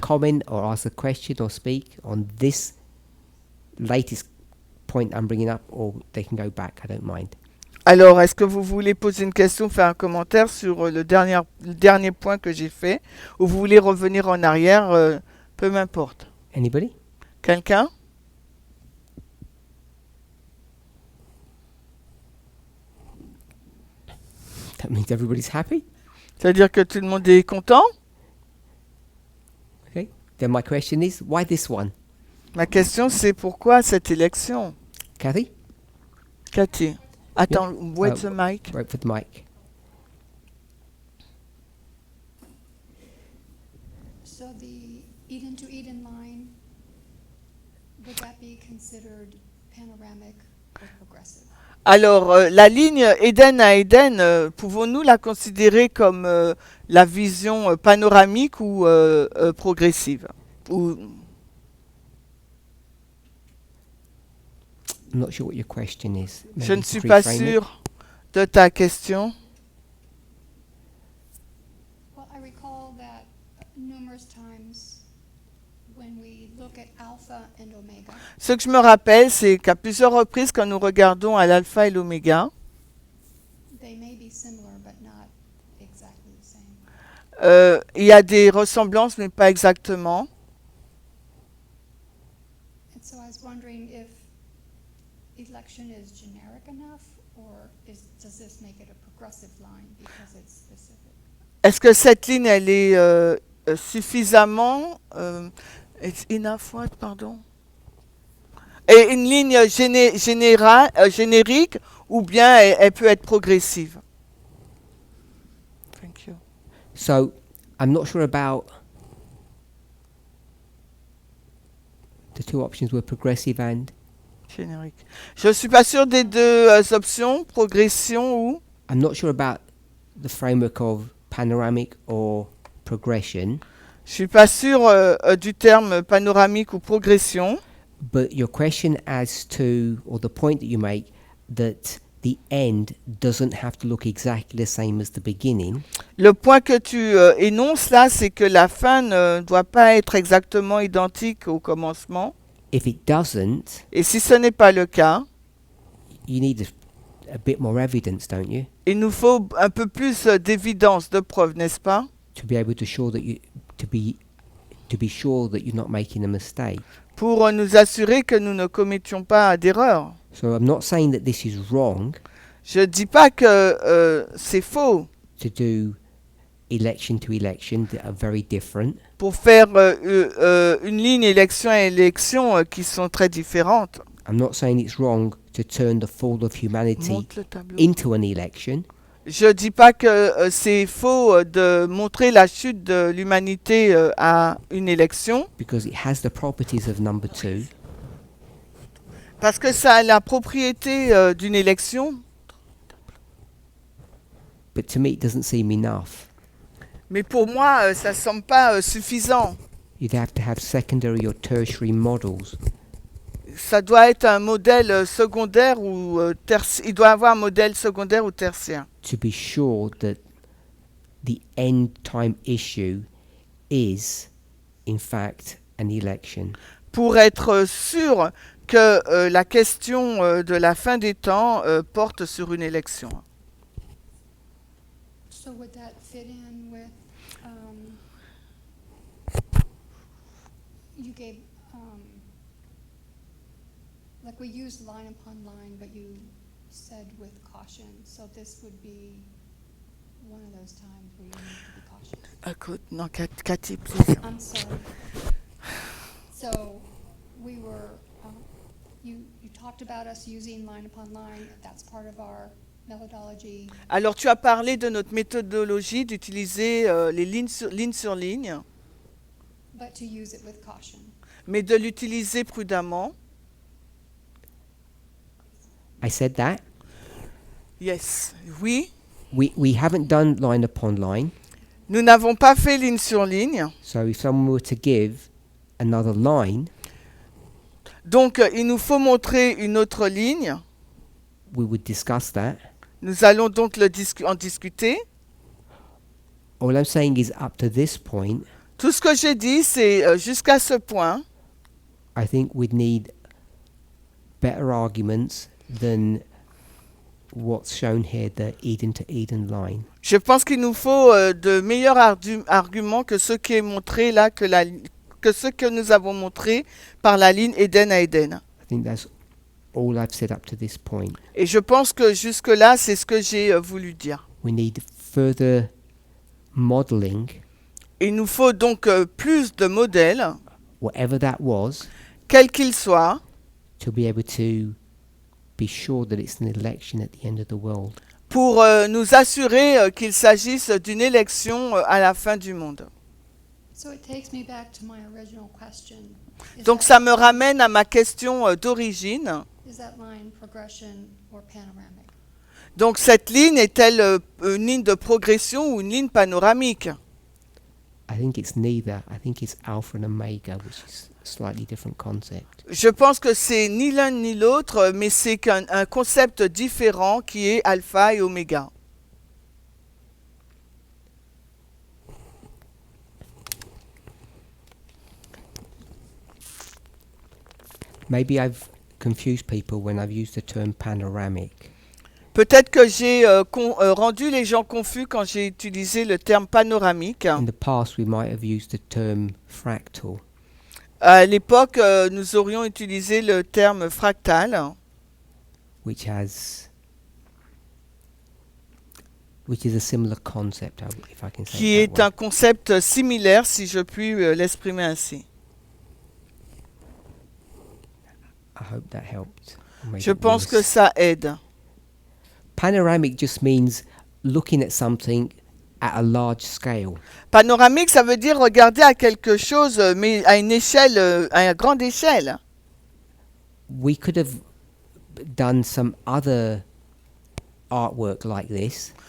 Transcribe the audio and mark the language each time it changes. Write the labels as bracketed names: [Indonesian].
[English] comment or ask a question or speak on this latest point I'm bringing up, or they can go back. I don't mind. [French] Alors, est-ce que vous voulez poser une question, faire un commentaire sur le dernier point que j'ai fait, ou vous voulez revenir en arrière, peu m'importe. [English] Anybody? [French] Quelqu'un? [English] That means everybody's happy. [French] C'est-à-dire que tout le monde est content? [English] Okay. Then my question is, why this one? [French] Ma question, c'est pourquoi cette élection? [English] Kathy? [French] Cathy? Attends, wait Oh. [English] the mic. Right for the mic. So the Eden to Eden line, would that be considered panoramic or progressive? [French] Alors, la ligne Éden à Éden, pouvons-nous la considérer comme la vision panoramique ou progressive? Ou... [English] I'm not sure what your question is. [French] Je [English] Maybe [French] ne suis [English] to [French] pas [English] reframe it. [French] sûr de ta question. [English] Well, I recall that numerous times when we look at alpha and omega, [French] Ce que je me rappelle, c'est qu'à plusieurs reprises, quand nous regardons à l'alpha et l'oméga, [English] they may be similar but not exactly the same. [French] il y a des ressemblances, mais pas exactement. [English] And so I was wondering if election is generic enough, or does this make it a progressive line because it's specific? [French] Est-ce que cette ligne, elle est suffisamment... [English] it's enough what, [French] pardon? Et une ligne générique, ou bien elle peut être progressive? [English] Thank you. So, I'm not sure about the two options were progressive and [French] Générique. Je suis pas sûr des deux options, progression ou... [English] I'm not sure about the framework of panoramic or progression, [French] Je suis pas sûr du terme panoramique ou progression, [English] but your question as to, or the point that you make, that the end doesn't have to look exactly the same as the beginning, [French] le point que tu énonces là, c'est que la fin ne doit pas être exactement identique au commencement. [English] if it doesn't, [French] Et si ce n'est pas le cas, [English] you need a bit more evidence, don't you, [French] il nous faut un peu plus d'évidence, de preuves, n'est-ce pas? [English] to be able to sure that you to be sure that you're not making a mistake. [French] Pour nous assurer que nous ne commettions pas d'erreur. [English] So I'm not saying that this is wrong [French] Je ne dis pas que c'est faux [English] to do election to election that are very different, [French] pour faire une ligne élection à élection qui sont très différentes. [English] I'm not saying it's wrong to turn the fall of humanity [French] Montre le tableau. [English] into an election, [French] Je dis pas que c'est faux de montrer la chute de l'humanité à une élection, [English] because it has the properties of number 2, [French] parce que ça a la propriété d'une élection, [English] but to me it doesn't seem enough. [French] mais pour moi, ça semble pas suffisant. [English] You'd have to have secondary or tertiary models [French] Ça doit être un modèle secondaire ou tertiaire. Il doit avoir un modèle secondaire ou tertiaire. [English] to be sure that the end time issue is, in fact, an election. [French] Pour être sûr que la question de la fin des temps porte sur une élection. [English] So would that fit in with, you gave, like we used line upon line, but you said with caution, so this would be one of those times where you need to be cautious. [French] Écoute, non, Cathy, please. [English] I'm sorry. So, we were, you talked about us using line upon line, that's part of our methodology. [French] Alors, tu as parlé de notre méthodologie d'utiliser les lignes sur ligne, [English] But to use it with caution. [French] mais de l'utiliser prudemment. [English] I said that. Yes, oui. We haven't done line upon line, [French] Nous n'avons pas fait ligne sur ligne. [English] so if someone were to give another line, [French] Donc, il nous faut montrer une autre ligne. [English] we would discuss that. [French] Nous allons donc en discuter. [English] All I'm saying is up to this point, [French] Tout ce que j'ai dit, c'est jusqu'à ce point. [English] I think we'd need better arguments than what's shown here, the Eden to Eden line. [French] Je pense qu'il nous faut de meilleurs arguments que ce qui est montré là, que ce que nous avons montré par la ligne Éden à Éden. [English] I think that's all I've said up to this point. [French] Et je pense que jusque-là, c'est ce que j'ai voulu dire. [English] We need further modeling, [French] Il nous faut donc plus de modèles, [English] whatever that was, [French] quels qu'ils soient, [English] to be able to be sure that it's an election at the end of the world. [French] pour nous assurer qu'il s'agisse d'une élection à la fin du monde. [English] So it takes me back to my original question. [French] Donc ça me ramène à ma question d'origine. [English] Is that line progression or panoramic? [French] Donc cette ligne est-elle une ligne de progression ou une ligne panoramique? [English] I think it's neither. I think it's alpha and omega, which is a slightly different concept. [French] Je pense que c'est ni l'un ni l'autre, mais c'est un concept différent qui est alpha et oméga. [English] Maybe I've confused people when I've used the term panoramic. [French] Peut-être que j'ai rendu les gens confus quand j'ai utilisé le terme panoramique. [English] In the past, we might have used the term fractal. [French] À l'époque, nous aurions utilisé le terme fractal, [English] which is a similar concept, if I can say [French] qui [English] it [French] est [English] that way. [French] un concept similaire, si je puis l'exprimer ainsi. [English] I hope that helped. or made [French] Je [English] it [French] pense que [English] worse. [French] ça aide. [English] Panoramic just means looking at something at a large scale. [French] Panoramique, ça veut dire regarder à quelque chose, mais à une échelle, à une grande échelle. [English] We could have done some other artwork like this